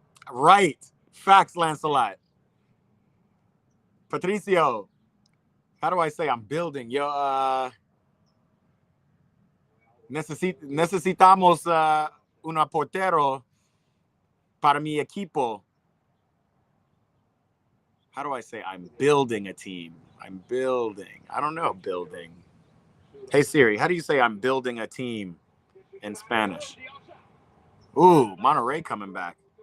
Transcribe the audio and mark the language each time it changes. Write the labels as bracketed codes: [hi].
[en] Right. Facts, Lancelot. Patricio, how do I say I'm building? [es] Necesitamos una portero para mi equipo. [en] How do I say I'm building a team? I'm building. I don't know, building. Hey, Siri, how do you say I'm building a team in Spanish? Ooh, Monterrey coming back.